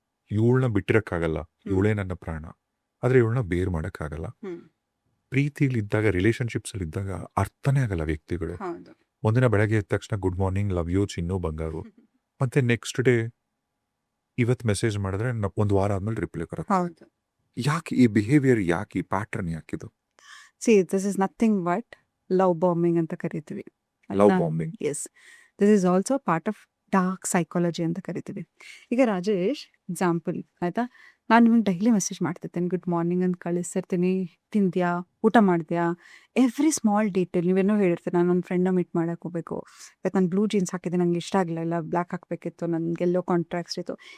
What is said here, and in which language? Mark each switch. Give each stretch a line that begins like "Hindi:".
Kannada: ಇವಳನ್ನ ಬಿಟ್ಟಿರಕ್ಕಾಗಲ್ಲ, ಇವಳೇ ನನ್ನ ಪ್ರಾಣ, ಆದ್ರೆ ಇವಳನ್ನ ಬೇರ್ ಮಾಡಕ್ಕಾಗಲ್ಲ. ಪ್ರೀತಿಲಿ ಇದ್ದಾಗ, ರಿಲೇಶನ್ಶಿಪ್ಸ್ ಅಲ್ಲಿ ಇದ್ದಾಗ ಅರ್ಥನೇ ಆಗಲ್ಲ ವ್ಯಕ್ತಿಗಳು. ಒಂದಿನ ಬೆಳಗ್ಗೆ ಎದ್ದ ತಕ್ಷಣ ಗುಡ್ ಮಾರ್ನಿಂಗ್, ಲವ್ ಯು, ಚಿನ್ನು, ಬಂಗಾರು, ಮತ್ತೆ ನೆಕ್ಸ್ಟ್ ಡೇ ಇವತ್ ಮೆಸೇಜ್ ಮಾಡಿದ್ರೆ ಒಂದು ವಾರ ಆದ್ಮೇಲೆ ರಿಪ್ಲೈ ಬರುತ್ತೆ. ಯಾಕೆ ಈ ಬಿಹೇವಿಯರ್, ಯಾಕೆ ಈ pattern, ಯಾಕಿದು?
English: See, this is nothing but love bombing
Kannada: ಅಂತ ಕರಿತೀವಿ.
English: Love bombing. Yes, this is also part of dark psychology
Kannada: ಅಂತ ಕರಿತೀವಿ. ಈಗ
English: Rajesh,
Kannada: ಎಕ್ಸಾಂಪಲ್ ಆಯಿತಾ, ನಾನು ನಿಮಗೆ ಡೈಲಿ ಮೆಸೇಜ್ ಮಾಡ್ತಿರ್ತೀನಿ, ಗುಡ್ ಮಾರ್ನಿಂಗ್ ಅಂತ ಕಳಿಸ್ತಿರ್ತೀನಿ, ತಿಂದ್ಯಾ, ಊಟ ಮಾಡಿದ್ಯಾ,
English: Every small detail.
Kannada: ನೀವೇನೋ ಹೇಳಿರ್ತೀರಿ, ನಾನು ನನ್ನ ಫ್ರೆಂಡ್ನ ಮೀಟ್ ಮಾಡೋಕೆ ಹೋಗಬೇಕು, ಇವತ್ತು ನಾನು ಬ್ಲೂ ಜೀನ್ಸ್ ಹಾಕಿದ್ದೆ, ನಂಗೆ ಇಷ್ಟ ಆಗಲಿಲ್ಲ, ಇಲ್ಲ ಬ್ಲ್ಯಾಕ್ ಹಾಕಬೇಕಿತ್ತು, ನನಗೆ ಎಲ್ಲೋ ಕಾಂಟ್ರಾಕ್ಟ್ಸ್ ಇತ್ತು.